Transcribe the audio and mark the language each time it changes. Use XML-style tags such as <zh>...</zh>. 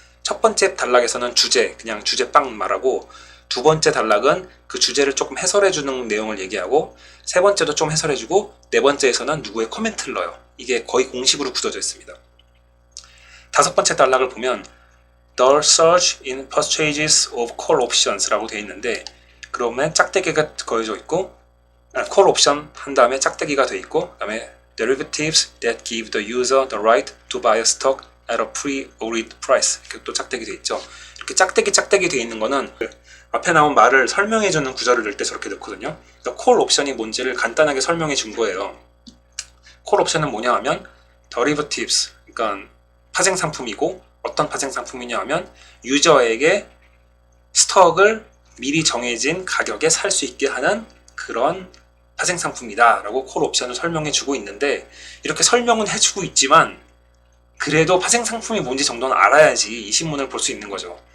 <ko>첫 번째 단락에서는 그냥 주제 빵 말하고 두 번째 단락은 그 주제를 조금 해설해주는 내용을 얘기하고 세 번째도 좀 해설해주고 네 번째에서는 누구의 코멘트를 넣어요. 이게 거의 공식으로 굳어져 있습니다. 다섯 번째 단락을 보면</ko> <en>The surge in purchases of call options</en> <ko>라고 되어 있는데 그러면 짝대기가 그어져 있고 콜 옵션 한 다음에 짝대기가 돼 있고, 그다음에</ko> <en>derivatives that give the user the right to buy a stock at a pre-agreed price.</en> <ko>이렇게 또 짝대기 돼 있죠. 이렇게 짝대기 돼 있는 거는 앞에 나온 말을 설명해주는 구절을 넣을 때 저렇게 넣거든요. 그러니까 콜 옵션이 뭔지를 간단하게 설명해 준 거예요. 콜 옵션은 뭐냐 하면 derivatives, 그러니까 파생 상품이고, 어떤 파생 상품이냐 하면 유저에게 스톡을 미리 정해진 가격에 살 수 있게 하는 그런 파생 상품이다 라고 콜 옵션을 설명해 주고 있는데, 이렇게 설명은 해주고 있지만 그래도 파생 상품이 뭔지 정도는 알아야지 이 신문을 볼 수 있는 거죠.</ko>